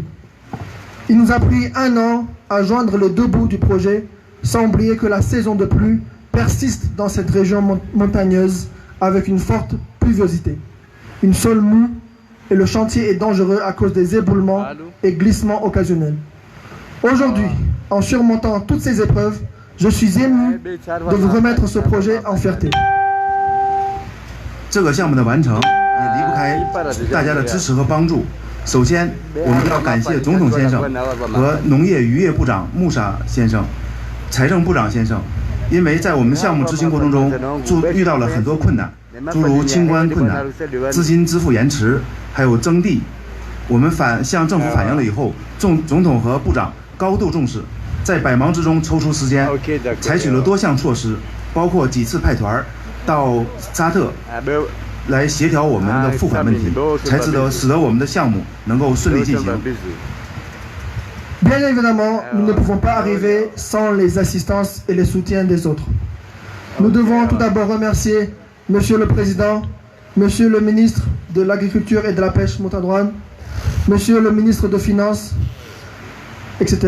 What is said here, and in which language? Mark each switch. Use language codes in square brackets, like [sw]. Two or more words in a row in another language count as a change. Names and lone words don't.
[fr] Il nous a pris 1 an à joindre les 2 bouts du projet, sans oublier que la saison de pluie persiste dans cette région montagneuse avec une forte pluviosité, une sol mou et le chantier est dangereux à cause des éboulements et glissements occasionnels. Aujourd'hui, en surmontant toutes ces épreuves, je suis ému de vous remettre ce projet en fierté. [zh] 这个项目的完成也离不开大家的支持和帮助。首先，我们要感谢总统先生和农业渔业部长穆沙先生、财政部长先生，因为在我们项目执行过程中遇到了很多困难，诸如清关困难、资金支付延迟，还有征地。我们向政府反映了以后，总统和部长高度重视，在百忙之中抽出时间，采取了多项措施，包括几次派团到沙特来协调我们的付款问题，才使得我们的项目能够顺利进行。 [fr] Bien évidemment, nous ne pouvons pas arriver sans les assistances et les soutiens des autres. Nous devons tout d'abord remercier Monsieur le Président, Monsieur le Ministre de l'Agriculture et de la Pêche Montadouane, Monsieur le Ministre de Finances, etc.